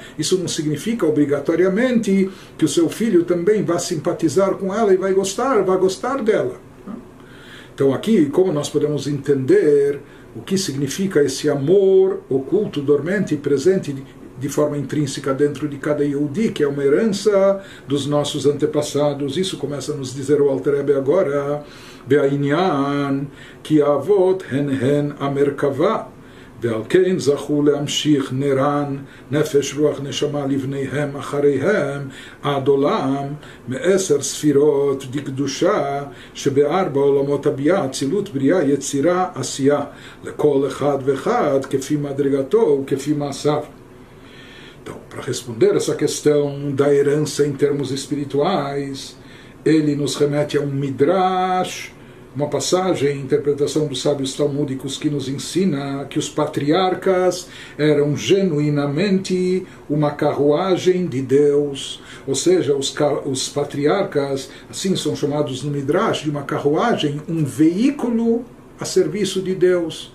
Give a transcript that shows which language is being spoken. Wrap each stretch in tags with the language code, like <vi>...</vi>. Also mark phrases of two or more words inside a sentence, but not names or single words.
<pt>Isso não significa obrigatoriamente que o seu filho também vai simpatizar com ela e vai gostar dela. Então aqui, como nós podemos entender o que significa esse amor oculto, dormente e presente de forma intrínseca dentro de cada Yehudi, que é uma herança dos nossos antepassados. Isso começa a nos dizer o Alter Rebbe agora,</pt> <he>בענין, כי אבות הן המרכבה, ועל כן זכו להמשיך נר"ן, נפש רוח נשמה לבניהם אחריהם, עד עולם, מעשר ספירות דקדושה, שבארבע עולמות אבי"ע, אצילות בריאה, יצירה, עשייה, לכל אחד ואחד, כפי מדרגתו, כפי מעשיו.</he> <pt>Então, para responder essa questão da herança em termos espirituais, ele nos remete a um midrash, uma passagem, interpretação dos sábios talmúdicos que nos ensina que os patriarcas eram genuinamente uma carruagem de Deus, ou seja, os patriarcas, assim são chamados no midrash, de uma carruagem, um veículo a serviço de Deus.</pt>